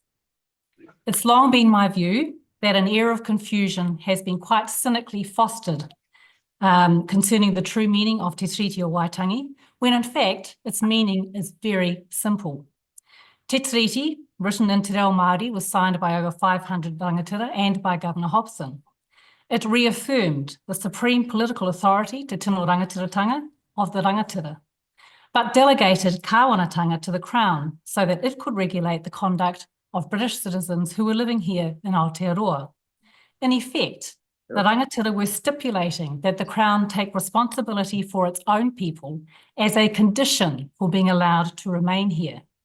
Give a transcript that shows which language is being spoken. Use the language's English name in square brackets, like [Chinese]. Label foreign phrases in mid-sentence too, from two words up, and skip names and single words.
[English] It's long been my view that an air of confusion has been quite cynically fostered concerning the true meaning of Te Treaty o Waitangi, when in fact its meaning is very simple. Te Treaty, written in Te Reo Māori, was signed by over 500 rangatira and by Governor Hobson. It reaffirmed the supreme political authority [Māori] te tino rangatiratanga [English] of the rangatira, but delegated kāwanatanga to the Crown so that it could regulate the conduct of British citizens who were living here in Aotearoa. In effect, the rangatira were stipulating that the Crown take responsibility for its own people as a condition for being allowed to remain here.